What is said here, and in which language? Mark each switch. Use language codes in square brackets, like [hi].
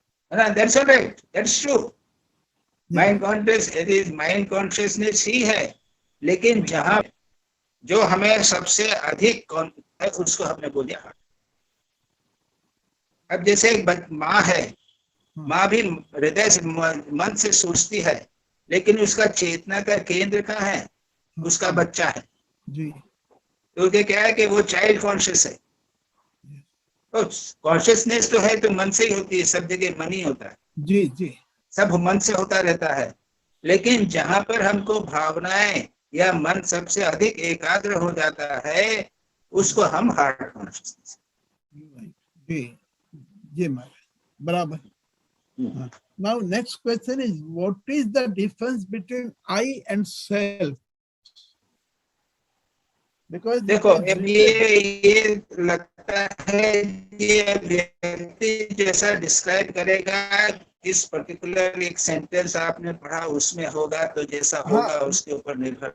[en] That's all right, that's true. [hi] Mind consciousness ही है, लेकिन जहां जो हमें सबसे अधिक है उसको हमने बोला हार्ट। अब जैसे एक माँ है, माँ भी हृदय से मन से सोचती है, लेकिन उसका चेतना का केंद्र कहाँ है? उसका बच्चा है जी, तो क्या है कि वो चाइल्ड कॉन्शियस है। तो कॉन्शियसनेस तो है तो मन से ही होती है, सब जगह मन ही होता है। जी, जी, सब मन से होता रहता है, लेकिन जहां पर हमको भावनाएं या मन सबसे अधिक एकाग्र हो जाता है उसको हम हार्ट कॉन्शियसनेस। जी, जी महाराज, बराबर। [en] Now next question is what is the difference between I and self? Because [hi] देखो ये लगता है कि व्यक्ति जैसा डिस्क्राइब करेगा, इस पर्टिकुलर एक सेंटेंस आपने पढ़ा उसमें होगा, तो जैसा होगा उसके ऊपर निर्भर।